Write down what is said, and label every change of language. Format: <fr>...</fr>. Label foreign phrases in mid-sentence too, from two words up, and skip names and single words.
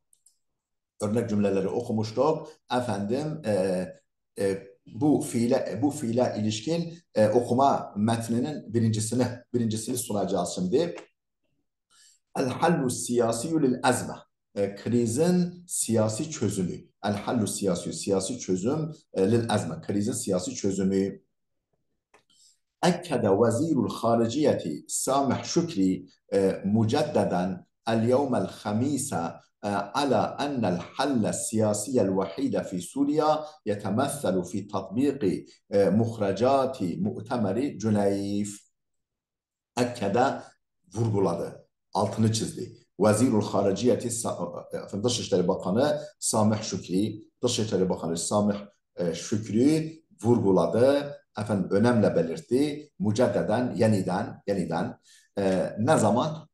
<tr>Örnek cümleleri okumuştuk. Bu fiile ilişkin okuma metninin birincisini sunacağız şimdi.</tr> <ar>الحل السياسي للأزمة.</ar> <tr>Krizin siyasi çözümü.</tr> <ar>الحل السياسي çözüm للأزمة.</ar> <tr>Krizin siyasi çözümü.</tr> <ar>أكد وزير الخارجية سامح شكري مجددا اليوم الخميس على أن الحل السياسي الوحيد في سوريا يتمثل في تطبيق مخرجات مؤتمر جنيف.</ar> <tr>Ekkede vurguladı, altını çizdi.</tr> <ar>وزير الخارجية</ar> <tr>Dışişleri Bakanı Samih Şükri, Dışişleri Bakanı Samih Şükri vurguladı, önemli belirtti. Müceddeden, yeniden ne zaman?</tr>